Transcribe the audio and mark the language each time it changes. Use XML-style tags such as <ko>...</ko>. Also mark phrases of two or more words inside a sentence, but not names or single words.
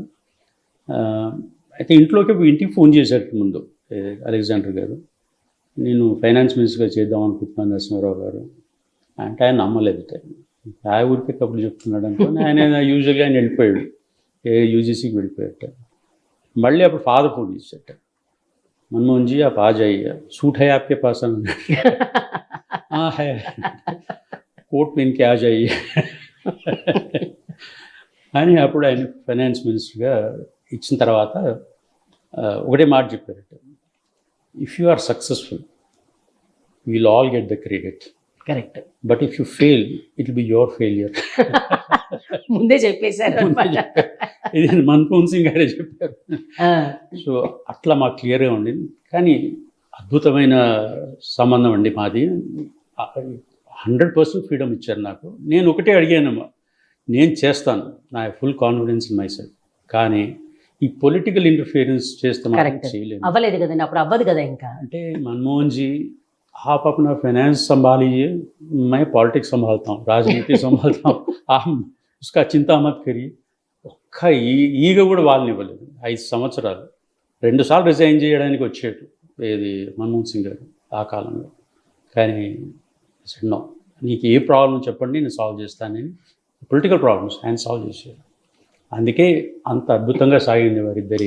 <te>అయితే ఇంటికి ఫోన్ చేశారు ముందు అలెగ్జాండర్ గారు, నేను</te> <en>finance minister</en> <te>చేద్దాం అనుకుంటున్నాను నరసింహారావు గారు అంటే ఆయన నమ్మలేదు. ఆ ఊరికే కబుర్లు చెప్తున్నాడు అనుకోని ఆయన యూజువల్గా ఆయన వెళ్ళిపోయాడు, యూజీసీకి వెళ్ళిపోయాట. మళ్ళీ అప్పుడు ఫాదర్ ఫోన్ చేశాట,</te> <hi>मनमोहन जी आप आ जाइए, सूट है आपके पास? हाँ है, कोट पहन के आ जाइए</hi> <te>అని అప్పుడు ఆయన</te> <en>finance minister</en> <te>ఇచ్చిన తర్వాత ఒకటే మాట చెప్పారట,</te> <en>If you are successful we'll all get the credit, కరెక్ట్, But if you fail it will be your failure.</en> <te>ముందే చెప్పేశారు. ఇది మన్మోహన్ సింగ్ గారే చెప్పారు. సో అట్లా మాకు క్లియర్గా ఉండింది. కానీ అద్భుతమైన సంబంధం అండి మాది. 100% ఫ్రీడమ్ ఇచ్చారు నాకు. నేను ఒకటే అడిగాను, నేను చేస్తాను, నా</te> <en>full confidence in myself,</en> <te>కానీ ఈ</te> <en>political interference</en> <te>చేస్తే మాత్రం చేయలేము. అవ్వలేదు కదండి, అప్పుడు అవ్వదు కదా. ఇంకా అంటే</te> <hi>मनमोहन जी आप अपना फाइनेंस संभालिए, मैं पॉलिटिक्स संभालता हूँ, राजनीति संभालता हूँ, आप उसका चिंता मत करिए.</hi> <te>ఒక్క ఈగ కూడా వాళ్ళని ఇవ్వలేదు. 5 సంవత్సరాలు 2 సార్లు రిజైన్ చేయడానికి వచ్చేటు ఏది మన్మోహన్ సింగ్ గారు ఆ కాలంలో. కానీ నో, నీకు ఏ ప్రాబ్లం చెప్పండి నేను సాల్వ్ చేస్తానని</te> <en>political problems</en> <te>ఆయన సాల్వ్ చేశారు. అందుకే అంత అద్భుతంగా సాగింది వారిద్దరి.</te>